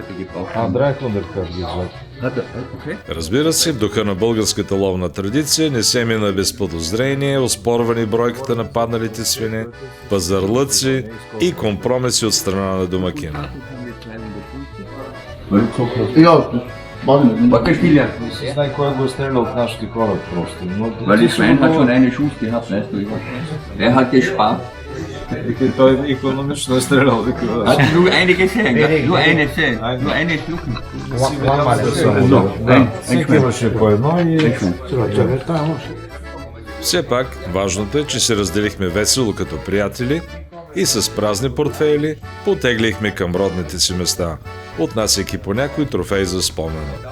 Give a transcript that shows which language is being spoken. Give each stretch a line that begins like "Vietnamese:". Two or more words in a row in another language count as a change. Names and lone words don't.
Bulgarian: Разбира се, в духа на българската ловна традиция не се мина без подозрение, оспорвани бройката на падналите свине, пазарлъци и компромиси от страна на домакина. Знай кой го е стрелял от нашите хора просто.
German: Weil das Schwein hat schon eine Schuss gehabt, weißt du. Wer hat gespart?
Bulgarian: Той икономично е стрелял.
German: Hast du nur eine gesehen? Nur eine gesehen? Nur eine Schlucken?
Bulgarian: Всеки имаше по едно и... Все пак, важното е, че се разделихме весело като приятели и с празни портфейли потеглихме към родните си места, отнасяйки по някой трофей за спомен.